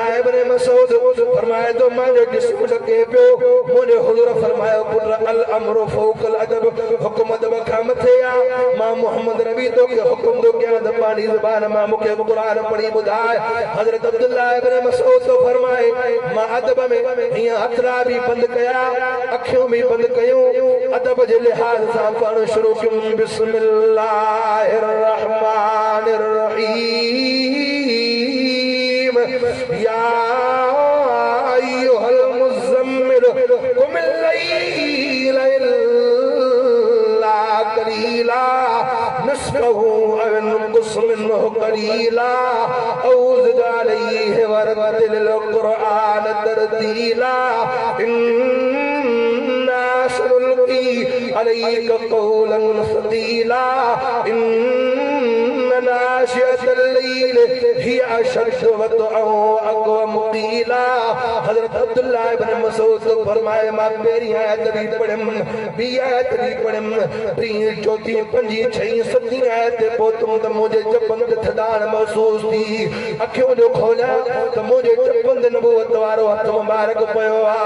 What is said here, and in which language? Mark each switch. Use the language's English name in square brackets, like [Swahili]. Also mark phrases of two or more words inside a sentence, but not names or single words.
[Sindhi] इब्न मसूद फरमाए थो मुंहिंजो जिस्म ढके पियो मुंहिंजो हुज़ूर फरमायो पुट [Arabic] الأمر فوق الأدب [Sindhi] हुकुम अदब खां मथे आहे मां मोहम्मद नबी तोखे हुकुम थो कयां त पंहिंजी ज़ुबान मां मूंखे क़ुरान पढ़ी ॿुधाए हज़रत अब्दुल्लाह इब्न मसूद तो फरमाए मां अदब में हीअं हथड़ा बि बंदि कया अखियूं बि बंदि कयूं अदब जे लिहाज़ सां पढ़णु शुरू कयूं [Arabic] بسم الله الرحمن الرحيم يا أيها المزمل قم الليل قليلا نصفه أو انقص منه قليلا أو زد عليه ورتل القرآن ترتيلا إنا سنلقي عليك قولا ثقيلا إن ناشئة الليل هي أشد وطئا وأقوم قيلا. [Sindhi] हज़रत अब्दुल्लाह इब्न मसूद फरमाए मां पहिरीं आयत बि पढ़ियम, ॿी आयत बि पढ़ियम, टीं चौथीं पंजी छहीं सतीं आयत पहुतम त मुंहिंजे चपन ते थधाण महसूस थी। अखियूं जो खोलियां त मुंहिंजे चपन ते नबूवत वारो हथ मुबारक पियो आहे।